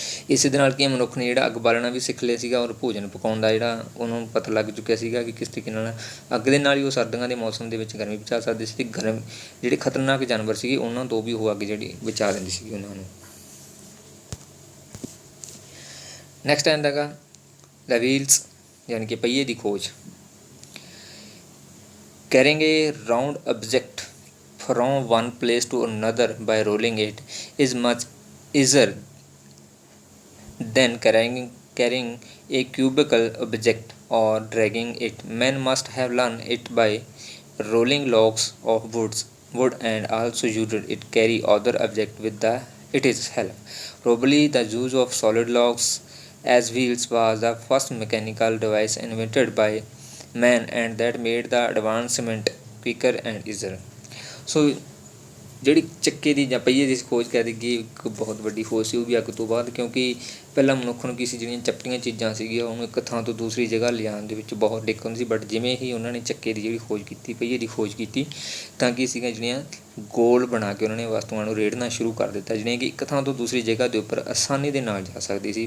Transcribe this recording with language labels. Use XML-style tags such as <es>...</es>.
<pa>ਇਸੇ ਦੇ ਨਾਲ ਕੀ ਮਨੁੱਖ ਨੇ ਜਿਹੜਾ ਅੱਗ ਬਾਲਣਾ ਵੀ ਸਿੱਖ ਲਿਆ ਸੀਗਾ, ਔਰ ਭੋਜਨ ਪਕਾਉਣ ਦਾ ਜਿਹੜਾ ਉਹਨੂੰ ਪਤਾ ਲੱਗ ਚੁੱਕਿਆ ਸੀਗਾ ਕਿ ਕਿਸ ਤਰੀਕੇ ਨਾਲ ਅੱਗ ਦੇ ਨਾਲ ਹੀ ਉਹ ਸਰਦੀਆਂ ਦੇ ਮੌਸਮ ਦੇ ਵਿੱਚ ਗਰਮੀ ਬਚਾ ਸਕਦੇ ਸੀ। ਗਰਮ ਜਿਹੜੇ ਖਤਰਨਾਕ ਜਾਨਵਰ ਸੀਗੇ ਉਹਨਾਂ ਤੋਂ ਵੀ ਉਹ ਅੱਗ ਜਿਹੜੀ ਬਚਾ ਦਿੰਦੀ ਸੀਗੀ ਉਹਨਾਂ ਨੂੰ। ਨੈਕਸਟ ਆਉਂਦਾ ਗਾ ਦ ਵੀਲਸ ਯਾਨੀ ਕਿ ਪਹੀਏ ਦੀ ਖੋਜ।</pa> <en>Carrying a round object from one place to another by rolling it is much easier than carrying a cubical object or dragging it. Men must have learned it by rolling logs of wood and also used it carry other object with its help. Probably the use of solid logs as wheels was the first mechanical device invented by man, and that made the advancement quicker and easier.</en> <pa>So ਜਿਹੜੀ ਚੱਕੇ ਦੀ ਜਾਂ ਪਹੀਏ ਦੀ ਖੋਜ ਕਹਿ ਦਈਏ ਇੱਕ ਬਹੁਤ ਵੱਡੀ ਖੋਜ ਸੀ, ਉਹ ਵੀ ਅੱਗ ਤੋਂ ਬਾਅਦ, ਕਿਉਂਕਿ ਪਹਿਲਾਂ ਮਨੁੱਖ ਨੂੰ ਕੀ ਸੀ, ਜਿਹੜੀਆਂ ਚਪਟੀਆਂ ਚੀਜ਼ਾਂ ਸੀਗੀਆਂ ਉਹਨੂੰ ਇੱਕ ਥਾਂ ਤੋਂ ਦੂਸਰੀ ਜਗ੍ਹਾ ਲਿਜਾਣ ਦੇ ਵਿੱਚ ਬਹੁਤ ਦਿੱਕਤ ਹੁੰਦੀ ਸੀ। ਬਟ ਜਿਵੇਂ ਹੀ ਉਹਨਾਂ ਨੇ ਚੱਕੇ ਦੀ ਜਿਹੜੀ ਖੋਜ ਕੀਤੀ, ਪਹੀਏ ਦੀ ਖੋਜ ਕੀਤੀ, ਤਾਂ ਕੀ ਸੀਗਾ, ਜਿਹੜੀਆਂ ਗੋਲ ਬਣਾ ਕੇ ਉਹਨਾਂ ਨੇ ਵਸਤੂਆਂ ਨੂੰ ਰੇੜਨਾ ਸ਼ੁਰੂ ਕਰ ਦਿੱਤਾ, ਜਿਹੜੀਆਂ ਕਿ ਇੱਕ ਥਾਂ ਤੋਂ ਦੂਸਰੀ ਜਗ੍ਹਾ ਦੇ ਉੱਪਰ ਆਸਾਨੀ ਦੇ ਨਾਲ ਜਾ ਸਕਦੀ ਸੀ।</pa>